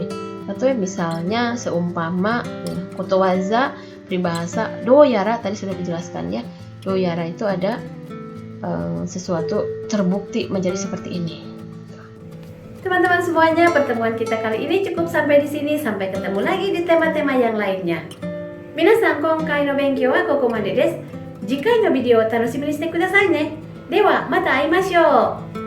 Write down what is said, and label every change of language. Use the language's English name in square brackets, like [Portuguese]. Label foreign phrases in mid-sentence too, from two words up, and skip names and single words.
[Indonesian] Tatoe misalnya seumpama ya, kotowaza peribahasa doyara tadi sudah dijelaskan ya. Doyara itu ada sesuatu terbukti menjadi seperti ini. Teman-teman semuanya, pertemuan kita kali ini cukup sampai di sini. Sampai ketemu lagi di tema-tema yang lainnya. [Japanese] みなさん今回の勉強はここまでです. 次回のビデオを楽しみにしてくださいね. では、また会いましょう.